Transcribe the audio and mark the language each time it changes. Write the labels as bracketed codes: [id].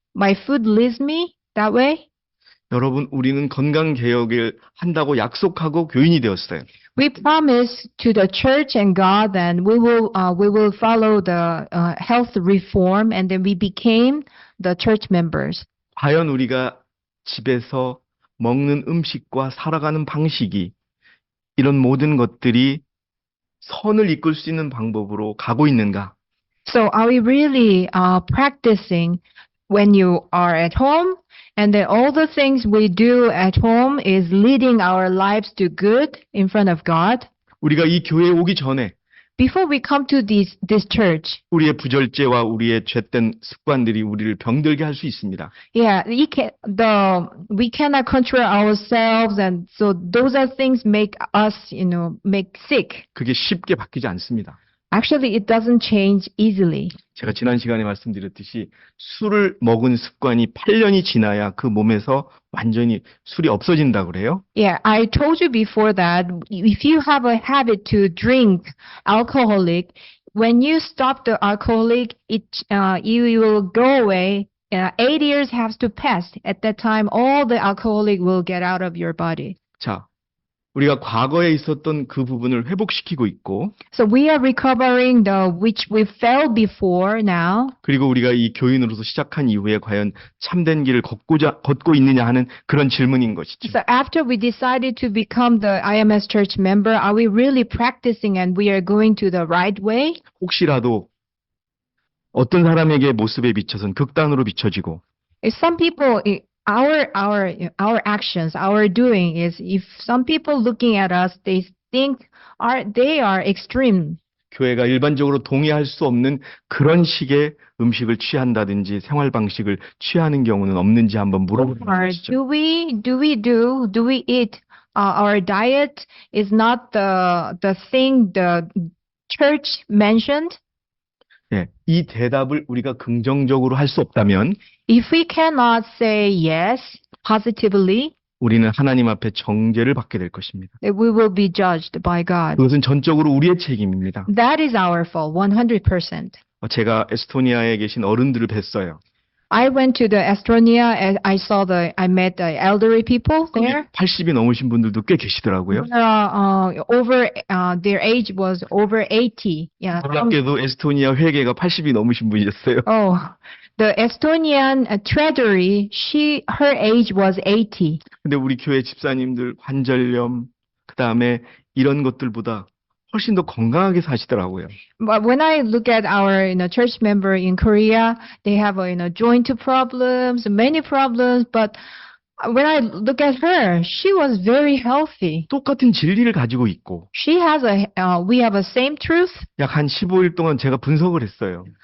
[en] My food leads me that way. [ko] 여러분, 우리는 건강 개혁을 한다고 약속하고 교인이 되었어요. [en] We promise to the church and God that we will follow the health reform, and then we became the church members. [ko] 과연 우리가 집에서 먹는 음식과 살아가는 방식이 이런 모든 것들이 선을 이끌 수 있는 방법으로 가고 있는가? [en] So are we really practicing when you are at home, and then all the things we do at home is leading our lives to good in front of God? [ko] 우리가 이 교회에 오기 전에 [en] Before we come to this church, [ko] 우리의 부절제와 우리의 죄된 습관들이 우리를 병들게 할 수 있습니다. [en] yeah, we cannot control ourselves, and so those are things make us, make sick. [ko] 그게 쉽게 바뀌지 않습니다. [en] Actually, it doesn't change easily. [ko] 제가 지난 시간에 말씀드렸듯이 술을 먹은 습관이 8년이 지나야 그 몸에서 완전히 술이 없어진다고 그래요. [en] Yeah, I told you before that if you have a habit to drink alcoholic, when you stop the alcoholic, you will go away. 8 years has to pass. At that time, all the alcoholic will get out of your body. [ko] 자, 우리가 과거에 있었던 그 부분을 회복시키고 있고, [en] So we are recovering which we fell before now. [ko] 그리고 우리가 이 교인으로서 시작한 이후에 과연 참된 길을 걷고 있느냐 하는 그런 질문인 것이죠. [en] So after we decided to become the IMS church member, are we really practicing and we are going to the right way? [ko] 혹시라도 어떤 사람에게 모습에 비춰선 극단으로 비춰지고, [en] If some people, our actions, our doing is, if some people looking at us, they think they are extreme. [ko] 교회가 일반적으로 동의할 수 없는 그런 식의 음식을 취한다든지 생활 방식을 취하는 경우는 없는지 한번 물어보는 [en] Or [ko] 것이죠. [en] do we eat our diet is not the thing the church mentioned? [ko] 예, 이 대답을 우리가 긍정적으로 할 수 없다면 [en] If we cannot say yes positively, [ko] 우리는 하나님 앞에 정죄를 받게 될 것입니다. [en] then we will be judged by God. [ko] 그것은 전적으로 우리의 책임입니다. [en] That is our fault, 100%. [ko] 제가 에스토니아에 계신 어른들을 뵀어요. [en] I went to the Estonia and I met the elderly people there. [ko] 80이 넘으신 분들도 꽤 계시더라고요. [en] Their age was over 80. Yeah. [ko] 놀랍게도 에스토니아 회계가 80이 넘으신 분이셨어요. [en] Oh, the Estonian treasury, her age was 80. [ko] 근데 우리 교회 집사님들 관절염, 그다음에 이런 것들보다 훨씬 더 건강하게 사시더라고요. [en] But when I look at our church member in Korea, they have joint problems, many problems. But when I look at her, she was very healthy. [ko] 똑같은 진리를 가지고 있고 [en] We have a same truth. [ko] 약 한 15일 동안 제가 분석을 했어요.